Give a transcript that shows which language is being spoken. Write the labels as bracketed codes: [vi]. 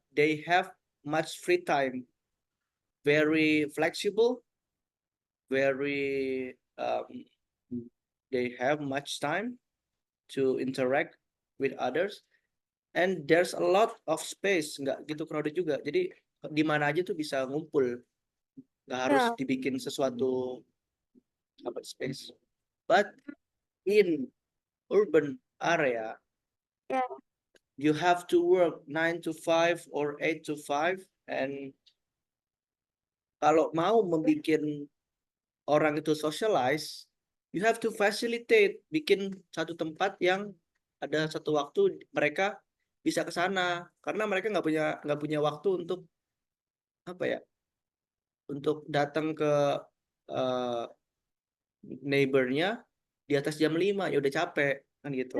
[en] they have much free time, very flexible, very they have much time to interact with others, and there's a lot of space, [id] nggak gitu crowded juga. Jadi di mana aja tuh bisa ngumpul, nggak harus [en] Yeah. [id] dibikin sesuatu [en] space. But in urban area, Yeah. you have to work 9 to 5 or 8 to 5, and [id] kalau mau membuat orang itu socialize, [en] you have to facilitate, [id] bikin satu tempat yang ada satu waktu mereka bisa ke sana, karena mereka nggak punya waktu untuk apa ya, untuk datang ke uh, neighbornya di atas jam 5 ya udah capek kan gitu.